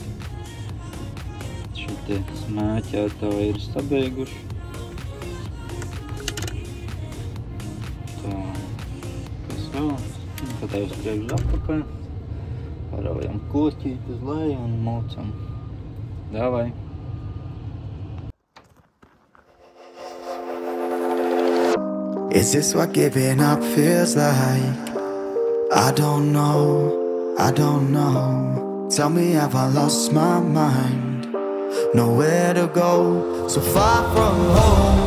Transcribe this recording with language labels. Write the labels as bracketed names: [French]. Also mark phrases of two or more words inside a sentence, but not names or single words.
[Latvian] Šitie smēķētāji ir sabeiguši. Tā, kas vēl, tad uz priekšu atpakaļ, paraujam kloķīt uz leju un maucam. Davai! [English] Is this what giving up feels like? I don't know. Tell me, have I lost my mind? Nowhere to go, so far from home.